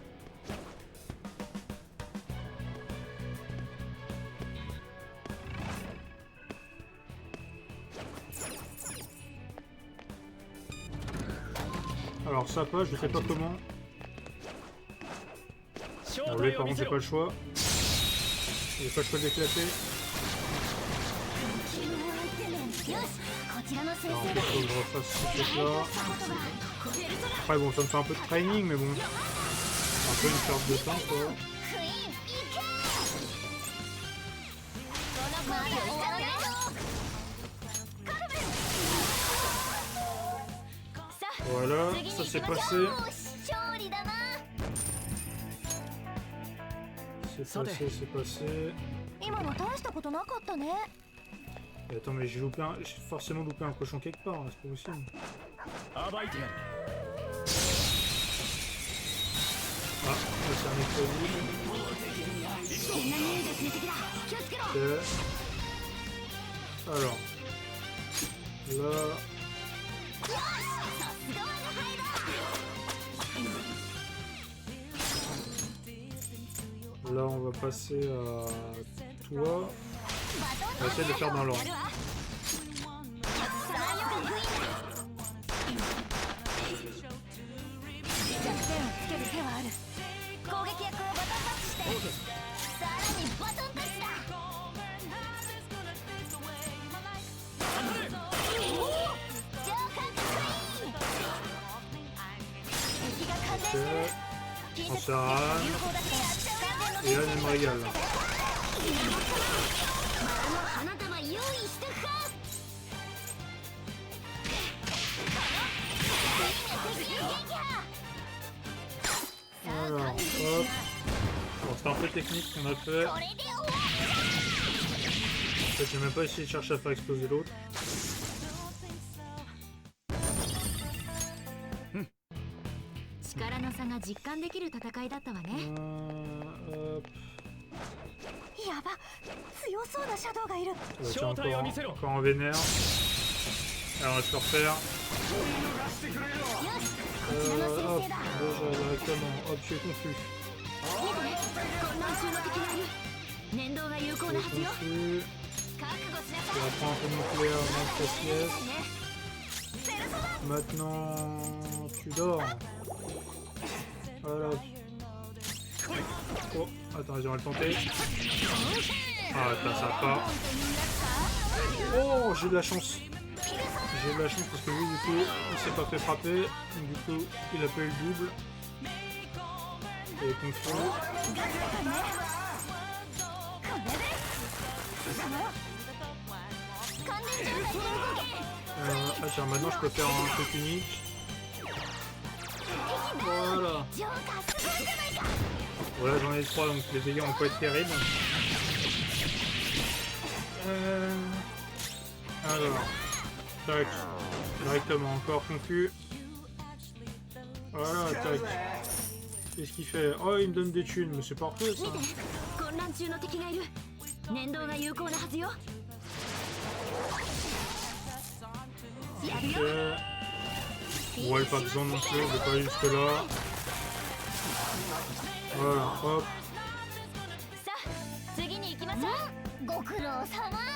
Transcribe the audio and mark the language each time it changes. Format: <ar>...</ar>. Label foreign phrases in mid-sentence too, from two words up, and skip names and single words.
<fr>Alors ça pas, je sais pas comment. Bon, lui, par contre, j'ai pas le choix. J'ai pas le choix d'éclater.</fr> <ja>よしこちらの先</ja> <fr>Alors,</fr> <ja>生だ</ja> <fr>faut que je refasse ce truc-là. Après, bon, ça me fait un peu de training, mais bon. Un peu une perte de temps, quoi.</fr> <ja>クイーン行けこのまだ終わらないぞカルメンさあ</ja> <fr>Voilà,</fr> <ja>次に</ja> <fr>ça</fr> <ja>行</ja> <fr>s'est</fr> <ja>きまし</ja> <fr>passé.</fr> <ja>ょう勝利だな</ja> <fr>C'est passé, c'est passé.</fr> <ja>今の大したことなかったね</ja> <fr>Et attends, mais j'ai loupé un... J'ai forcément loupé un cochon quelque part, là, c'est pas possible.</fr> <ja>暴いてやる。</ja> <fr>Ah, là, c'est un explosif.</fr> <ja>みんなにですね敵だ気をつけろ</ja> <fr>Ok. Alors. Là... Là, on va passer à toi. On va essayer de le faire dans l'ordre.</fr> <ja>攻撃役をバトンタッチしてさらにバトンタッチだジョーカークイーン敵が感電してる</ja> <fr>On s'arrête. Et là, elle me régale.</fr> <ja>丸の花束用意してくか</ja> <fr>Voilà, hop. Bon, c'était un peu technique ce qu'on a fait.</fr> <ja>これで終わ</ja> <fr>En fait, j'ai même pas essayé de chercher à faire exploser l'autre.</fr> <ja>力の差が実感できる戦いだったわね</ja> <fr>Hop.</fr> <ja>やば強そうなシャドウがいる</ja> <fr>Tiens, encore en vénère. Alors, on va se le refaire.</fr> <ja>よしこちらの</ja> <fr>Hop,</fr> <ja>先生だ</ja> <fr>déjà directement. Hop, je suis confus.</fr> <ja>見てね混乱中の敵がいる念動が有効</ja> <fr>Je</fr> <ja>な</ja> <fr>suis</fr> <ja>はずよ</ja> <fr>confus.</fr> <ja>覚悟しな</ja> <fr>Je</fr> <ja>さい</ja> <fr>reprends un peu de nucléaire dans cette</fr> <ja>ね</ja> <fr>pièce. ペルソナ Maintenant, tu dors. Voilà. Oh, attends, j'aimerais le tenter. Ah, attends, ça va pas. Oh, j'ai de la chance. J'ai de la chance parce que lui, du coup, il s'est pas fait frapper. Donc, du coup, il a pas eu le double. Et Kung Fu.</fr> <ja>これで完全状態で動け</ja> <fr>Ah, tiens, maintenant, je peux faire un truc unique. Voilà.</fr> <ja>ジョーカーすごいじゃないか</ja> <fr>Voilà, j'en ai 3, donc les dégâts vont pas être terribles. Alors, tac, directement, encore confus. Voilà, tac. Qu'est-ce qu'il fait? Oh, il me donne des thunes, mais c'est parfait ça.</fr> <ja>見て混乱中の敵がいる念動が有効なはずよやる Ok. よ</ja> <fr>Ouais, pas besoin non plus, je vais pas aller jusque là. Voilà, hop.</fr> <ja>さあ次に行きましょうご苦労様</ja>